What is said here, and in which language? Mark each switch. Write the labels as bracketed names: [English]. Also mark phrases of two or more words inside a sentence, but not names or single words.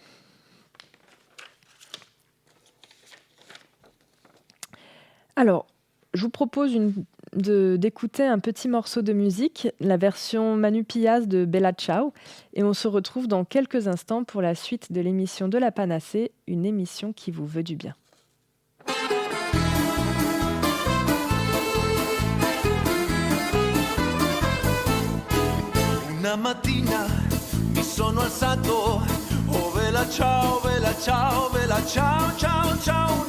[French] Alors, je vous propose d'écouter un petit morceau de musique, la version Manu Piaz de Bella Ciao, et on se retrouve dans quelques instants pour la suite de l'émission de la Panacée, une émission qui vous veut du bien. [Italian] Una mattina mi sono alzato, oh vela ciao, vela ciao, vela ciao, ciao, ciao.